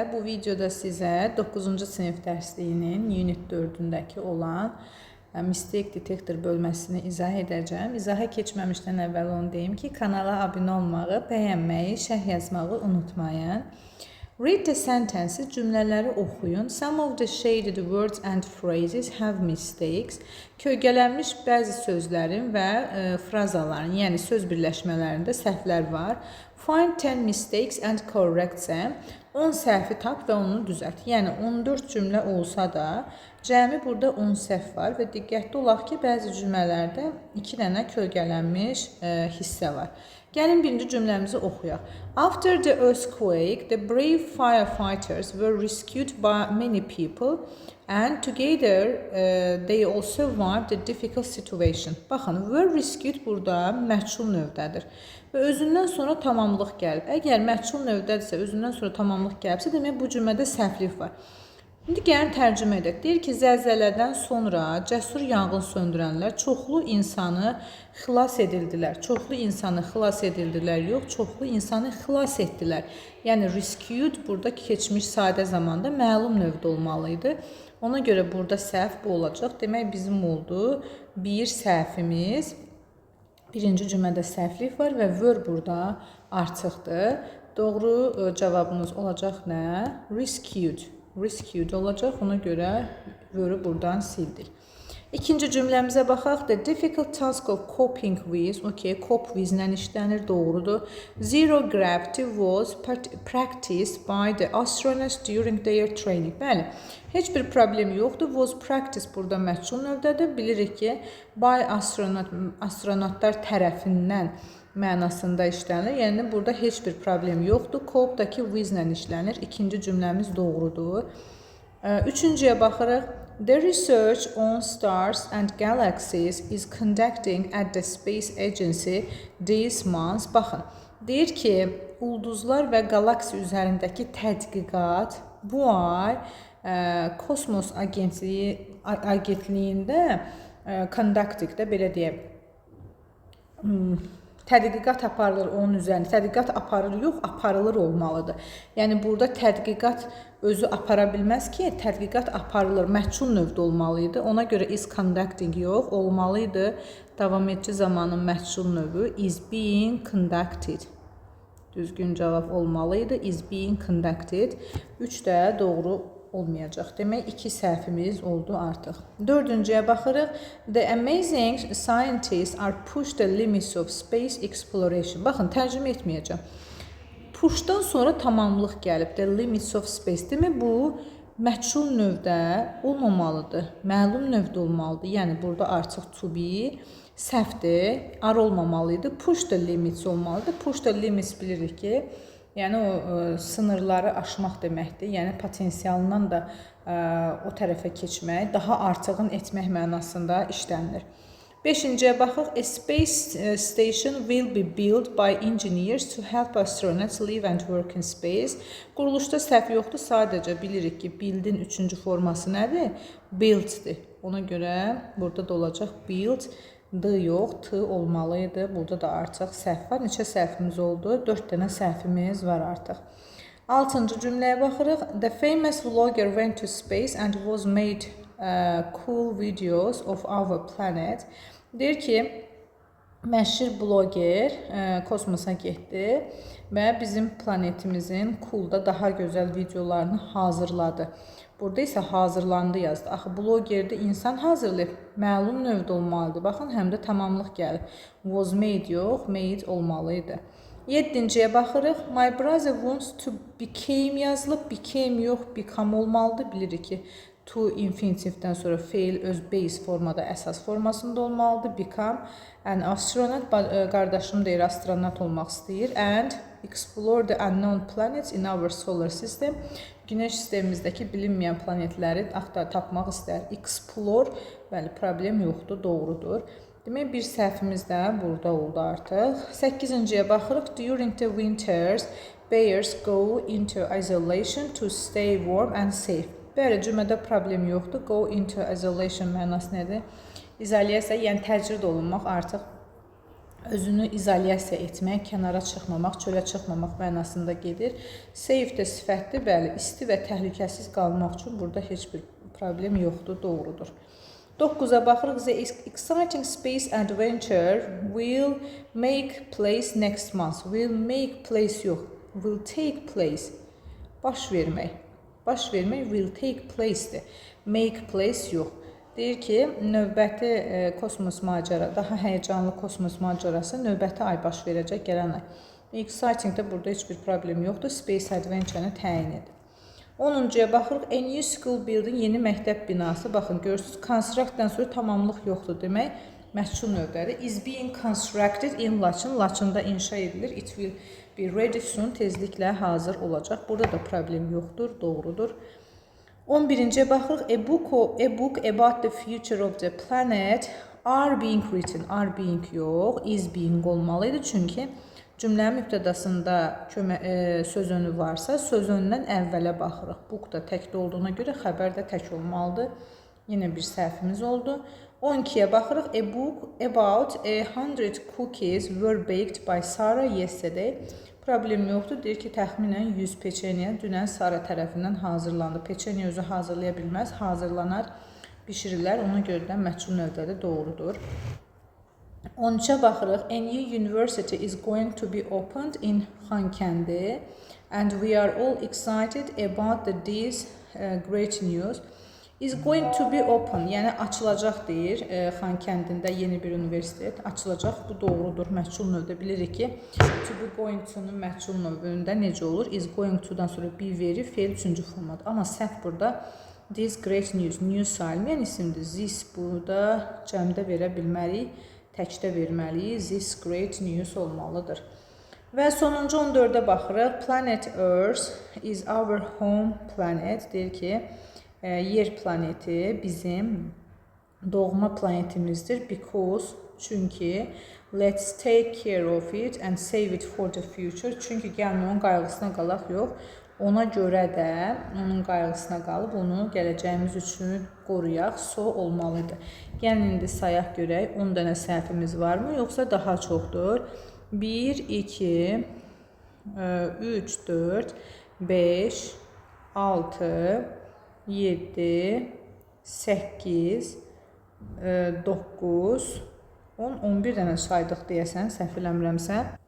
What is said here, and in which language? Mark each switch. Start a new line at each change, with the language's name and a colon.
Azerbaijani: Bu videoda sizə 9-cu sinif dərsliyinin Unit 4-ündəki olan Mistake Detector bölməsini izah edəcəm. İzaha keçməmişdən əvvəl onu deyim ki, kanala abunə olmağı, bəyənməyi, şərh yazmağı unutmayın.
English: Read the sentences,
Azerbaijani: cümlələri oxuyun.
English: Some of the shaded words and phrases have mistakes.
Azerbaijani: Kölgələnmiş bəzi sözlərin və frazaların, yəni söz birləşmələrində səhvlər var.
English: Find 10 mistakes and correct them.
Azerbaijani: 10 səhvi tap və onu düzəlt. Yəni 14 cümlə olsa da, cəmi burada 10 səhv var və diqqətli olaq ki, bəzi cümlələrdə 2 dənə kölgələnmiş hissə var. Gəlin birinci cümləmizi oxuyaq.
English: After the earthquake, the brave firefighters were rescued by many people and together they all survived the difficult situation.
Azerbaijani: Baxın,
English: were rescued
Azerbaijani: burada məchul növdədir və özündən sonra tamamlıq gəlib. Əgər məchul növdədirsə, özündən sonra tamamlıq gəlibsə, demək bu cümlədə səhvlik var. İndi gəlin tərcümə edək. Deyir ki, zəlzələdən sonra cəsur yanğın söndürənlər çoxlu insanı xilas edildilər. Çoxlu insanı xilas edildilər, yox, çoxlu insanı xilas etdilər. Yəni rescued burada keçmiş sadə zamanda məlum növdə olmalıydı. Ona görə burada səhv bu olacaq. Demək bizim oldu bir səhvimiz. Birinci cümlədə səhvlik var və were burada artıqdır. Doğru cavabınız olacaq nə? Rescued olacaq. Ona görə were buradan sildik. İkinci cümləmizə baxaq.
English: The difficult task of coping with, cope with-lə
Azerbaijani: işlənir, doğrudur.
English: Zero gravity was practiced by the astronauts during their training.
Azerbaijani: Bəli, heç bir problem yoxdur. Was practiced burada məchul növdədir. Bilirik ki, by astronavtlar tərəfindən mənasında işlənir. Yəni, burada heç bir problem yoxdur. Cope-dakı with-lə işlənir. İkinci cümləmiz doğrudur. Üçüncüyə baxırıq.
English: The research on stars and galaxies is conducting at the Space Agency this month.
Azerbaijani: Baxın, deyir ki, ulduzlar və qalaksi üzərindəki tədqiqat bu ay Kosmos agentliyində conducting-də belə deyək, tədqiqat aparılır onun üzərində. Tədqiqat aparır, yox, aparılır olmalıdır. Yəni, burada tədqiqat özü apara bilməz ki, tədqiqat aparılır, məchul növdə olmalıydı. Ona görə is conducting yox, olmalıydı. Davam edici zamanın məchul növü
English: is being conducted.
Azerbaijani: Düzgün cavab olmalıydı.
English: Is being conducted.
Azerbaijani: 3 də doğru olmayacaq. Demək, 2 səhvimiz oldu artıq. Dördüncüyə baxırıq.
English: The amazing scientists are pushed the limits of space exploration.
Azerbaijani: Baxın, tərcümə etməyəcəm. Pushdan sonra tamamlıq gəlib.
English: The limits of space.
Azerbaijani: Demək, bu məchul növdə olmamalıdır. Məlum növdə olmalıdır. Yəni, burada artıq to be səhvdir. Are olmamalıydı.
English: Push the limits
Azerbaijani: olmalıdır.
English: Push the limits
Azerbaijani: bilirik ki, yəni o sınırları aşmaq deməkdir. Yəni potensialından da o tərəfə keçmək, daha artığın etmək mənasında işlənilir. Beşinciyə baxıq.
English: A space station will be built by engineers to help astronauts live and work in space.
Azerbaijani: Quruluşda səhv yoxdur, sadəcə bilirik ki, build-in 3-cü forması nədir? Build-dir. Ona görə burada da olacaq build. D yox, T olmalıydı. Burada da artıq səhv var. Neçə səhvimiz oldu? 4 dənə səhvimiz var artıq. 6-cı cümləyə baxırıq.
English: The famous vlogger went to space and was made cool videos of our planet.
Azerbaijani: Deyir ki, məşhur bloger kosmosa getdi və bizim planetimizin coolda daha gözəl videolarını hazırladı. Burada isə hazırlandı yazdı. Axı, blogerdə insan hazırlayıb, məlum növdə olmalıdır. Baxın, həm də tamamlıq gəlib.
English: Was made
Azerbaijani: yox,
English: made
Azerbaijani: olmalıydı. 7-ciyə baxırıq.
English: My brother wants to became
Azerbaijani: yazılıb. Became yox, become olmalıdır. Bilirik ki, to infinitivdən sonra fail öz base formada, əsas formasında olmalıdır.
English: Become an astronaut.
Azerbaijani: Qardaşım deyir, astronot olmaq istəyir.
English: And explore the unknown planets in our solar system.
Azerbaijani: Günəş sistemimizdəki bilinməyən planetləri tapmaq istər. Explore, bəli, problem yoxdur, doğrudur. Demək, bir səhvimiz də burada oldu artıq. 8-ciyə baxırıq.
English: During the winters, bears go into isolation to stay warm and safe.
Azerbaijani: Bəli, cümlədə problem yoxdur.
English: Go into isolation
Azerbaijani: mənası nədir? İzolyasiya, yəni təcrid olunmaq artıq özünü izolyasiya etmək, kənara çıxmamaq, çölə çıxmamaq mənasında gedir. Safe də sifətdir, bəli, isti və təhlükəsiz qalmaq üçün burada heç bir problem yoxdur, doğrudur. 9-a baxırıq.
English: The exciting space adventure will make place next month. Will make place
Azerbaijani: yox,
English: will take place.
Azerbaijani: Baş vermək. Baş vermək
English: will take place-dir. Make place
Azerbaijani: yox. Deyir ki, növbəti kosmos macəra, daha həyəcanlı kosmos macərası növbəti ay baş verəcək, gələn ay. Exciting-də burada heç bir problem yoxdur. Space adventure-ni təyin edir. 10-cuya baxırıq.
English: A new school building,
Azerbaijani: yeni məktəb binası. Baxın, görürsünüz, construct-dan sonra tamamlıq yoxdur demək. Məhsul növbədir.
English: Is being constructed in Laçın.
Azerbaijani: Laçında inşa edilir.
English: It will be ready soon.
Azerbaijani: Tezliklə hazır olacaq. Burada da problem yoxdur, doğrudur. 11-ciyə baxırıq.
English: A book about the future of the planet are being written. Are being
Azerbaijani: yox,
English: is being
Azerbaijani: olmalıydı. Çünki cümlənin mübtədasında söz önü varsa, söz önündən əvvələ baxırıq. Book da təkdə olduğuna görə xəbər də tək olmalıdır. Yenə bir səhvimiz oldu. 12-yə baxırıq.
English: A book about 100 cookies were baked by Sarah yesterday.
Azerbaijani: Problem yoxdur. Deyir ki, təxminən 100 peçeniya dünən Sara tərəfindən hazırlandı. Peçeniya özü hazırlaya bilməz, hazırlanar, bişirirlər. Ona görə də məchul növbədə doğrudur. 13-ə baxırıq.
English: A new university is going to be opened in Xankəndi and we are all excited about this great news. Is going to be open,
Azerbaijani: yəni açılacaq deyir. Xankəndində yeni bir universitet açılacaq. Bu doğrudur. Məchul növdə bilirik ki, to be going to-nun məchul növündə necə olur? Is going to-dan sonra be verir, fe'l 3-cü formadır. Amma səhv burada this great news, news sayılmayan isimdir. This burada cəmdə verə bilmərik, təkdə verməliyik.
English: This great news
Azerbaijani: olmalıdır. Və sonuncu 14-ə baxırıq.
English: Planet Earth is our home planet.
Azerbaijani: Deyir ki, yer planeti bizim doğma planetimizdir.
English: Because,
Azerbaijani: çünki
English: let's take care of it and save it for the future.
Azerbaijani: Çünki gəlmə onun qayğısına qalaq yox. Ona görə də onun qayğısına qalıb onu gələcəyimiz üçün qoruyaq. So olmalıdır. Gəlin indi sayaq görək. 10 dənə səhvimiz varmı yoxsa daha çoxdur? 1, 2, 3, 4, 5, 6, 7, 8, 9, 10, 11 dənə saydıq deyəsən, səhv eləmirəmsə.